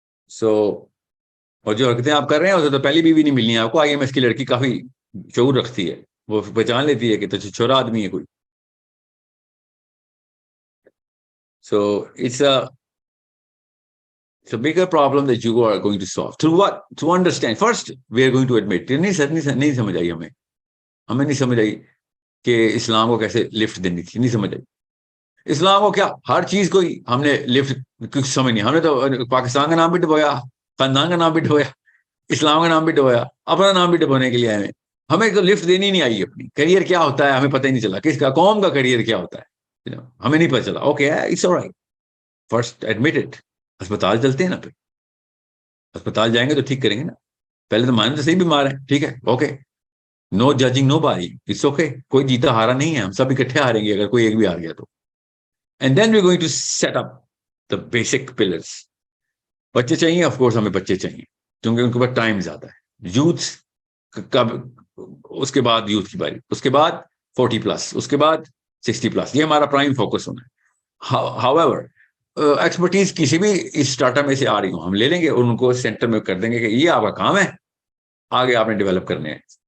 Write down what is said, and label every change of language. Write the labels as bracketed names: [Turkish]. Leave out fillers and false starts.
[Urdu] سو اور جو حرکتیں آپ کر رہے ہیں اسے تو پہلی بیوی نہیں ملنی ہے آپ کو. آئی ایم ایس کی لڑکی کافی شعور رکھتی ہے, وہ پہچان لیتی ہے کہ تو چھوڑا آدمی ہے کوئی. [English] So it's a bigger problem that you are going to solve. Through what? To understand. First, we are going to admit. [Urdu] نہیں سمجھ آئی ہمیں نہیں سمجھ آئی کہ اسلام کو کیسے لفٹ دینی تھی, نہیں سمجھ آئی. اسلام کو کیا ہر چیز کو ہم نے لفٹ کچھ سمجھ نہیں. ہم نے تو پاکستان کا نام بھی ڈبویا, خاندان کا نام بھی ڈبویا, اسلام کا نام بھی ڈبویا, اپنا نام بھی ڈبونے کے لیے آئے. ہمیں تو لفٹ دینی نہیں آئی اپنی. کریئر کیا ہوتا ہے ہمیں پتہ ہی نہیں چلا, کس کا قوم کا کریئر کیا ہوتا ہے ہمیں نہیں پتہ چلا. [English] Okay it's alright, first admit it. [Urdu] اسپتال چلتے ہیں نا, پھر اسپتال جائیں گے تو ٹھیک کریں گے نا. پہلے تو مانیں تو صحیح بیمار ہے, ٹھیک ہے, [English] Okay, no judging no باری, it's okay. [Urdu] کوئی جیتا ہارا نہیں ہے, ہم سب اکٹھے ہاریں گے اگر کوئی ایک بھی ہار گیا تو. [English] And then we going to set up the basic pillars. [Urdu] بچے چاہیے, آف کورس ہمیں بچے چاہیے کیونکہ ان کے پاس ٹائم زیادہ ہے. یوتھ کب, اس کے بعد یوتھ کی باری, اس کے بعد 40+, اس کے بعد 60+, یہ ہمارا پرائم فوکس ہونا ہے. However, ایکسپرٹیز کسی بھی اس اسٹارٹ اپ میں سے آ رہی ہوں ہم لے لیں گے اور ان کو سینٹر میں کر دیں گے کہ یہ آپ کا کام ہے, آگے آپ نے ڈیولپ کرنے ہیں.